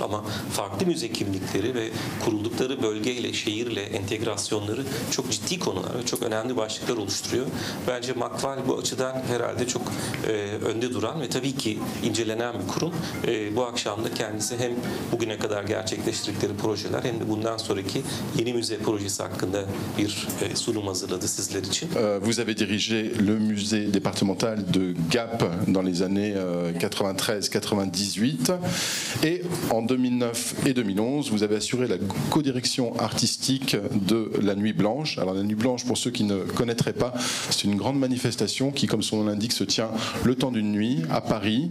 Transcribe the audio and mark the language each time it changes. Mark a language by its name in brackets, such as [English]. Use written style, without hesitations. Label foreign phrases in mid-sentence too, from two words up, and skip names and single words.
[Turkish] Ama farklı müze kimlikleri ve kuruldukları bölgeyle, şehirle entegrasyonları çok ciddi konular ve çok önemli başlıklar oluşturuyor. Bence Macval bu açıdan herhalde çok önde duran ve tabii ki incelenen bir kurum. Bu akşam da kendisi hem bugüne kadar gerçekleştirdikleri projeler hem de bundan sonraki yeni müze projesi hakkında bir sunum hazırladı sizler için. [French] Vous avez dirigé le musée départemental de Gap dans les années 93-98 et en 2009 et 2011 vous avez assuré la codirection artistique de la Nuit Blanche. Alors la Nuit Blanche, pour ceux qui ne connaîtraient pas, c'est une grande manifestation qui, comme son nom l'indique, se tient le temps d'une nuit à Paris.